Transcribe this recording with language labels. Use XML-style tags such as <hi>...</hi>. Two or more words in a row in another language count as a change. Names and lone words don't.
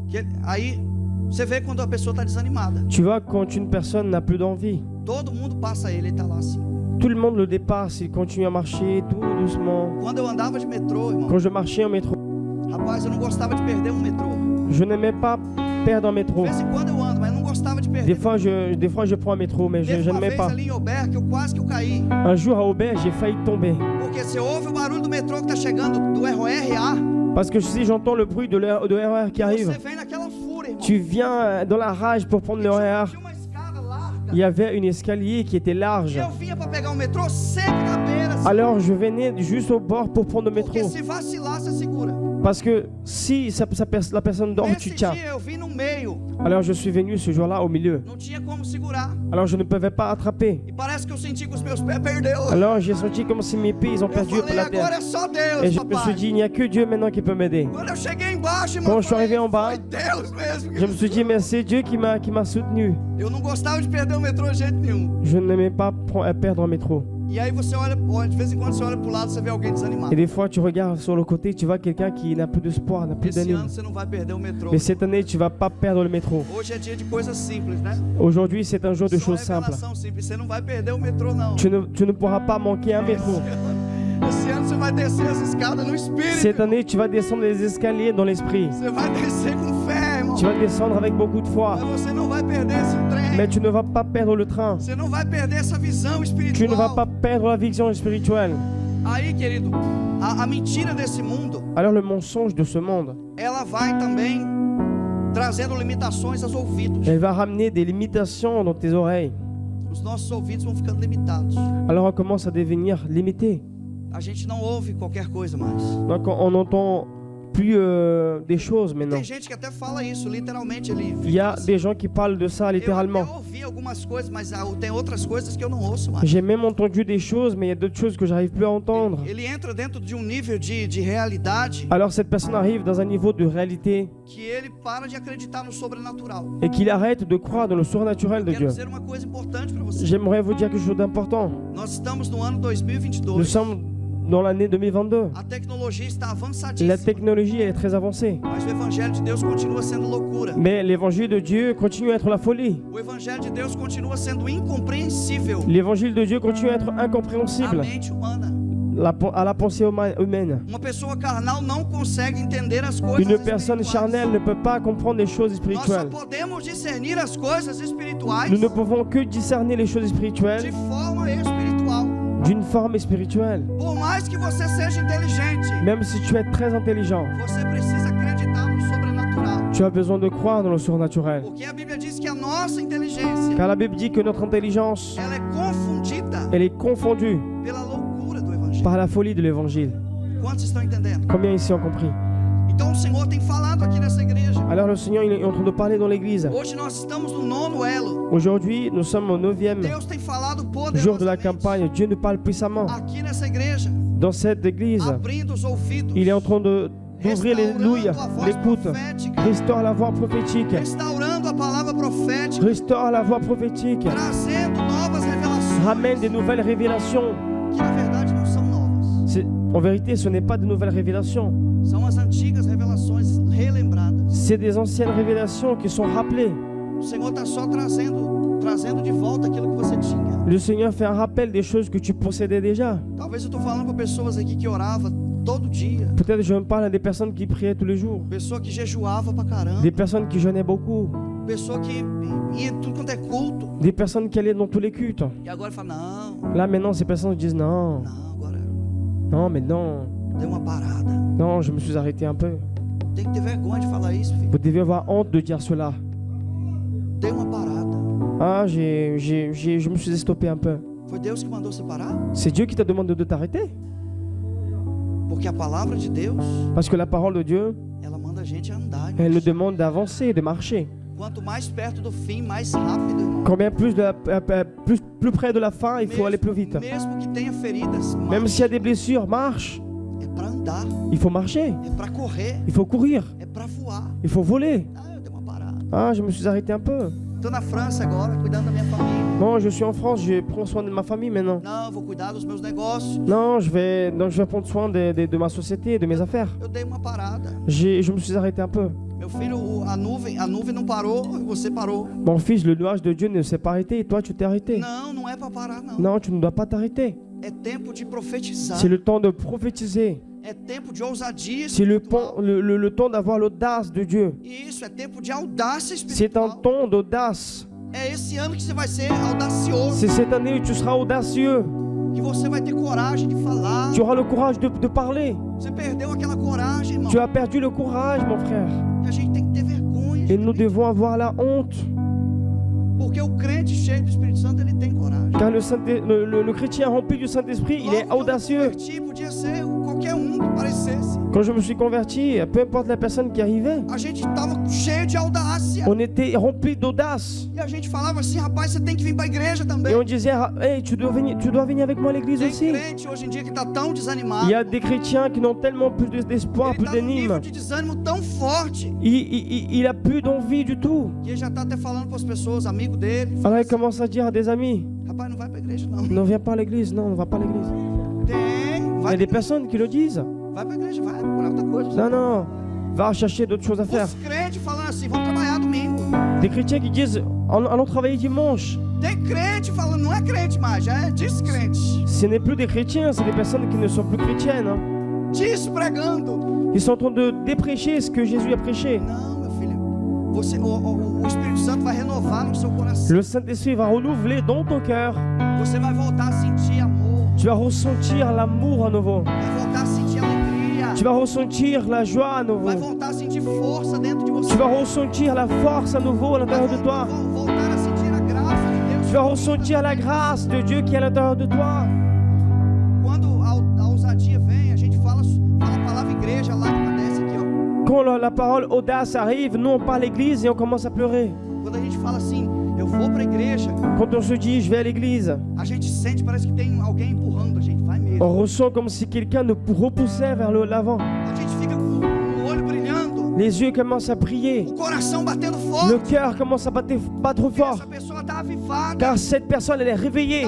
<pt>aí você vê quando a pessoa está desanimada.</pt> <fr>tu vois quand une personne n'a plus d'envie.</fr> <pt>Todo mundo passa ele está lá assim.</pt> <fr>Tout le monde le dépasse, il continue à marcher tout doucement.</fr> <pt>Quando eu andava de metrô, irmão,</pt> <fr>Quand je marchais en métro,</fr> <pt>rapaz, eu não gostava de perder um metrô.</pt> <fr>je n'aimais pas perdre un métro.</fr> <pt>De vez em quando eu ando, mas eu não gostava de perder.</pt> <fr>Des fois je prends un métro, mais je</fr> <pt>Teve uma</pt> <fr>n'aimais</fr> <pt>vez</pt> <fr>pas.</fr> <pt>ali em Aubert que eu quase que eu caí.</pt> <fr>Un jour à Aubert, j'ai failli tomber.</fr> <pt>Porque você ouve o barulho do metrô que está chegando, do RER,</pt> <fr>Parce que si j'entends le bruit de RER qui arrive,</fr> <pt>você vem naquela fúria, irmão.</pt> <fr>tu viens dans la rage pour prendre le RER.</fr> <pt>Tinha uma escada larga.</pt> <fr>Il y avait une escalier qui était large.</fr> <pt>E eu vinha para pegar o metrô sempre na beira. Assim,</pt> <fr>Alors je venais juste au bord pour prendre le métro.</fr> <pt>porque se vacilar, você segura.</pt> <fr>Parce que si la personne dort, tu</fr> <pt>Nesse</pt> <fr>tiens.</fr> <pt>dia eu vim no meio,</pt> <fr>Alors je suis venu ce jour-là au milieu.</fr> <pt>não tinha como segurar.</pt> <fr>Alors je ne pouvais pas attraper.</fr> <pt>E parece que eu senti que os meus pés perdeu.</pt> <fr>Alors j'ai senti comme si mes pieds ils ont</fr> <pt>Eu</pt> <fr>perdu</fr> <pt>falei,</pt> <fr>la</fr> <pt>agora</pt> <fr>terre.</fr> <pt>é só Deus,</pt> <fr>Et je me suis</fr> <pt>papai.</pt> <fr>dit, il n'y a que Dieu maintenant qui peut m'aider.</fr> <pt>Quando eu cheguei embaixo, irmão,</pt> <fr>Quand</fr> <pt>eu</pt> <fr>je suis</fr> <pt>falei,</pt> <fr>arrivé en bas,</fr> <pt>foi Deus mesmo.</pt> <fr>Je me suis dit, mais c'est Dieu qui m'a soutenu.</fr> <pt>Eu não gostava de perder o metrô de jeito nenhum.</pt> <fr>Je n'aimais pas perdre un métro.</fr> <pt>E aí você olha, de vez em quando você olha pro lado, você vê alguém desanimado.</pt> <fr>Et des fois tu regardes sur le côté, tu vois quelqu'un qui n'a plus d'espoir, n'a plus</fr> <pt>Esse</pt> <fr>d'anime.</fr> <pt>ano você não vai perder o metrô.</pt> <fr>Mais cette année, tu vas pas perdre le métro.</fr> <pt>Hoje é dia de coisas simples, né?</pt> <fr>Aujourd'hui, c'est un jour de</fr> <pt>Só</pt> <fr>choses simples.</fr> <pt>revelação simples. Você não vai perder o metrô, não.</pt> <fr>Tu ne pourras pas manquer un métro.</fr> <pt>Esse ano você vai descer as escadas no espírito.</pt> <fr>Cette année, tu vas descendre les escaliers dans l'esprit.</fr> <pt>Você vai descer com fé, irmão.</pt> <fr>Tu vas descendre avec beaucoup de foi.</fr> <pt>Mas você não vai perder esse trem.</pt> <fr>Mais tu ne vas pas perdre le train.</fr> <pt>Você não vai perder essa visão espiritual.</pt> <fr>Tu ne vas pas perdre la vision spirituelle.</fr> <pt>Aí, querido, a mentira desse mundo,</pt> <fr>Alors le mensonge de ce monde,</fr> <pt>ela vai também trazendo limitações aos ouvidos.</pt> <fr>elle va ramener des limitations dans tes oreilles.</fr> <pt>Os nossos ouvidos vão ficando limitados.</pt> <fr>Alors on commence à devenir limité.</fr> <pt>A gente não ouve qualquer coisa mais.</pt> <fr>Donc on n'entend plus des choses maintenant.</fr> <pt>Tem gente que até fala isso, literalmente.</pt> <fr>Il y a des gens qui parlent de ça littéralement.</fr> <pt>Eu ouvi algumas coisas, mas tem outras coisas que eu não ouço mais.</pt> <fr>J'ai même entendu des choses, mais il y a d'autres choses que j'arrive plus à entendre.</fr> <pt>Ele entra dentro de nível de realidade.</pt> <fr>Alors cette personne arrive dans un niveau de réalité.</fr> <pt>Que ele para de acreditar no sobrenatural.</pt> <fr>Et qu'il arrête de croire dans le surnaturel de Dieu.</fr> <pt>Quero dizer uma coisa importante para você.</pt> <fr>J'aimerais vous dire quelque chose d'important.</fr> <pt>Nós estamos no ano 2022.</pt> <fr>Nous sommes dans l'année 2022.</fr> <pt>A tecnologia está avançadíssima.</pt> <fr>La technologie elle est très avancée.</fr> <pt>Mas o evangelho de Deus continua sendo loucura.</pt> <fr>Mais l'évangile de Dieu continue à être la folie.</fr> <pt>O evangelho de Deus continua sendo incompreensível.</pt> <fr>L'évangile de Dieu continue à être incompréhensible.</fr> <pt>À mente humana.</pt> <fr>À la pensée humaine.</fr> <pt>Uma pessoa carnal não consegue entender as coisas.</pt> <fr>Une personne charnelle ne peut pas comprendre les choses spirituelles.</fr> <pt>Nós só podemos discernir as coisas espirituais.</pt> <fr>Nous ne pouvons que discerner les choses spirituelles.</fr> <pt>De forma espiritual.</pt> <fr>D'une forme spirituelle.</fr> <pt>Por mais que você seja inteligente.</pt> <fr>Même si tu es très intelligent.</fr> <pt>Você precisa acreditar no sobrenatural.</pt> <fr>Tu as besoin de croire dans le surnaturel.</fr> <pt>Porque a Bíblia diz que a nossa inteligência.</pt> <fr>Car la Bible dit que notre intelligence.</fr> <pt>Ela é confundida.</pt> <fr>Elle est confondue.</fr> <pt>Pela loucura do evangelho.</pt> <fr>Par la folie de l'évangile.</fr> <pt>Quantos estão entendendo?</pt> <fr>Combien ici ont compris?</fr> <pt>Então o Senhor tem falado aqui nessa igreja.</pt> <fr>Alors le Seigneur il est en train de parler dans l'église.</fr> <pt>Hoje nós estamos no 9º elo.</pt> <fr>Aujourd'hui, nous sommes au 9e</fr> <pt>Deus tem falado</pt> <fr>jour de la campagne. Dieu nous parle puissamment.</fr> <pt>Aqui nessa igreja.</pt> <fr>Dans cette église,</fr> <pt>abrindo os ouvidos.</pt> <fr>Il est en train d'ouvrir l'écoute. Restaure la voix prophétique.</fr> <pt>Restaurando a palavra profética.</pt> <fr>Restaure la voix prophétique.</fr> <pt>Trazendo novas revelações.</pt> <fr>Ramène des nouvelles révélations.</fr> <pt>Que na verdade não são novas.</pt> <fr>En vérité, ce n'est pas de nouvelles révélations.</fr> <pt>São as antigas revelações relembradas.</pt> <fr>C'est des anciennes révélations qui sont rappelées.</fr> <pt>O Senhor está só trazendo de volta aquilo que você tinha.</pt> <fr>Le Seigneur fait un rappel des choses que tu possédais déjà.</fr> <pt>Talvez eu estou falando para pessoas aqui que orava todo dia.</pt> <fr>Peut-être je me parle à des personnes qui priaient tous les jours.</fr> <pt>Pessoa que jejuava pra caramba.</pt> <fr>Des personnes qui jeûnaient beaucoup.</fr> <pt>Pessoa que ia em tudo quanto é culto.</pt> <fr>Des personnes qui allaient dans tous les cultes.</fr> <pt>E agora fala não.</pt> <fr>Là maintenant, ces personnes disent non.</fr> <pt>Não, agora.</pt> <fr>Non, mais non.</fr> <pt>Deu uma parada.</pt> <fr>Non, je me suis arrêté un peu.</fr> <pt>Tem que ter vergonha de falar isso, filho.</pt> <fr>Vous devez avoir honte de dire cela.</fr> <pt>Dei uma parada.</pt> <fr>Ah, je me suis stoppé un peu.</fr> <pt>Foi Deus que mandou você parar?</pt> <fr>C'est Dieu qui t'a demandé de t'arrêter.</fr> <pt>Porque a palavra de Deus.</pt> <fr>Parce que la parole de Dieu.</fr> <pt>Ela manda a gente andar.</pt> <fr>Elle nous demande d'avancer, de marcher.</fr> <pt>Quanto mais perto do fim, mais rápido, irmão.</pt> <fr>Combien plus près de la fin, il faut aller plus vite.</fr> <pt>Mesmo que tenha feridas,</pt> <fr>même s'il y a des blessures, marche.</fr> <pt>É para andar.</pt> <fr>Il faut marcher.</fr> <pt>É para correr.</pt> <fr>Il faut courir.</fr> <pt>É para voar.</pt> <fr>Il faut voler.</fr> <pt>Ah, eu dei uma parada.</pt> <fr>Ah, je me suis arrêté un peu.</fr> <pt>Estou na França agora, cuidando da minha família.</pt> <fr>Non, je suis en France, je prends soin de ma famille maintenant.</fr> <pt>Não, vou cuidar dos meus negócios.</pt> <fr>Non, je vais prendre soin de ma société, de mes affaires.</fr> <pt>Eu dei uma parada.</pt> <fr>Je me suis arrêté un peu.</fr> <pt>Meu filho, a nuvem não parou e você parou.</pt> <fr>Mon fils, le nuage de Dieu ne s'est pas arrêté et toi tu t'es arrêté.</fr> <pt>Não, não é para parar não.</pt> <fr>Non, tu ne dois pas t'arrêter.</fr> <pt>É tempo de profetizar.</pt> <fr>C'est le temps de prophétiser.</fr> <pt>É tempo de ousadia.</pt> <fr>C'est le temps d'avoir l'audace de Dieu.</fr> <pt>Isso, é tempo de audácia espiritual.</pt> <fr>C'est un temps d'audace.</fr> <pt>É esse ano que você vai ser audacioso.</pt> <fr>C'est cette année où tu seras audacieux.</fr> <pt>Que você vai ter coragem de falar.</pt> <fr>Tu auras le courage de parler.</fr> <pt>Você perdeu aquela coragem, irmão.</pt> <fr>Tu as perdu le courage, mon frère.</fr> <pt>E a gente tem que ter vergonha.</pt> <fr>Et nous devons avoir la honte.</fr> <pt>Porque o crente cheio do Espírito Santo, ele tem coragem.</pt> <fr>Car le chrétien rempli du Saint-Esprit, il est audacieux.</fr> <pt>Podia ser qualquer que parecesse.</pt> <fr>Quand je me suis converti, peu importe la personne qui arrivait,</fr> <pt>a gente estava cheio de audácia.</pt> <fr>On était rempli d'audace.</fr> <pt>E a gente falava assim, rapaz, você tem que vir para a igreja também.</pt> <fr>Et on disait, hey, tu dois venir avec moi à l'église aussi.</fr> <pt>Tem crente hoje em dia que está tão desanimado.</pt> <fr>Il y a des chrétiens qui n'ont tellement plus d'espoir, plus d'anime.</fr> <pt>De desânimo tão forte.</pt> <fr>Il a plus d'envie du tout.</fr> <pt>Que ele já está até falando para as pessoas, amigos dele.</pt> <fr>Alors il commence à dire à des amis,</fr> <pt>rapaz, não vai para a igreja não.</pt> <fr>Ne viens pas à l'église, non, on ne va pas à l'église. Il y a des personnes qui le disent.</fr> <pt>Vai para a igreja, vai procurar outra coisa.</pt> <fr>Non, non, va chercher d'autres choses à faire.</fr> <pt>Os crentes falando assim, vamos trabalhar domingo.</pt> <fr>Des chrétiens qui disent, allons travailler dimanche.</fr> <pt>Tem crente falando, não é crente mais, já é descrente.</pt> <fr>Ce n'est plus des chrétiens, c'est des personnes qui ne sont plus chrétiennes. Hein.</fr> <pt>Despregando.</pt> <fr>Ils sont en train de déprécher ce que Jésus a prêché.</fr> <pt>Não, meu filho. Você, o Espírito Santo vai renovar no seu coração.</pt> <fr>Le Saint-Esprit va renouveler dans ton cœur.</fr> <pt>Você vai voltar a sentir amor.</pt> <fr>Tu vas ressentir l'amour à nouveau.</fr> <pt>Vai voltar a sentir alegria.</pt> <fr>Tu vas ressentir la joie à nouveau.</fr> <pt>Vai voltar a sentir força dentro de você.</pt> <fr>Tu vas ressentir la force à nouveau à l'intérieur de toi.</fr> <pt>Voltar a sentir a graça de Deus.</pt> <fr>Tu vas ressentir la grâce de Dieu qui est à l'intérieur de toi.</fr> <pt>Quando a ousadia vem, a gente fala a palavra igreja, a lágrima desce aqui, ó.</pt> <fr>Quand la parole audace arrive, nous on part à l'église et on commence à pleurer.</fr> <pt>Quando a gente fala assim, eu vou para a igreja.</pt> <fr>Quand on se dit je vais à l'église,</fr> <pt>a gente sente, parece que tem alguém empurrando a gente, vai mesmo.</pt> <fr>On ressent comme si quelqu'un nous repoussait vers l'avant.</fr> <pt>A gente fica com o olho brilhando.</pt> <fr>Les yeux commencent à briller.</fr> <pt>O coração batendo forte.</pt> <fr>Le cœur commence à battre fort.</fr> <pt>Essa pessoa tá avivada.</pt> <fr>Car cette personne elle est réveillée.</fr>